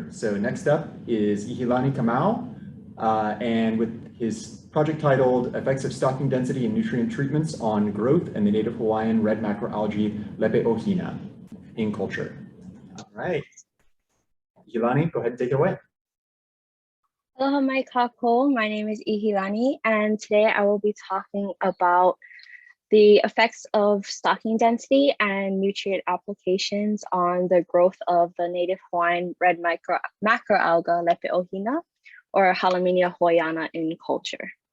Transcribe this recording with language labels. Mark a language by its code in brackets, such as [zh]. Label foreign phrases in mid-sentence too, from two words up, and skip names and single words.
[en] So next up is Ihilani Kamau, and with his project titled Effects of Stocking Density and Nutrient Treatments on Growth in the Native Hawaiian Red Macroalgae Lepe-o-hina in Culture. All right. Ihilani, go ahead and take it away. [haw] Aloha mai kākou. [en] My name is Ihilani, and today I will be talking about the effects of stocking density and nutrient applications on the growth of the native Hawaiian red macroalga Lepe-o-hina, or Halymenia hawaiiana in culture.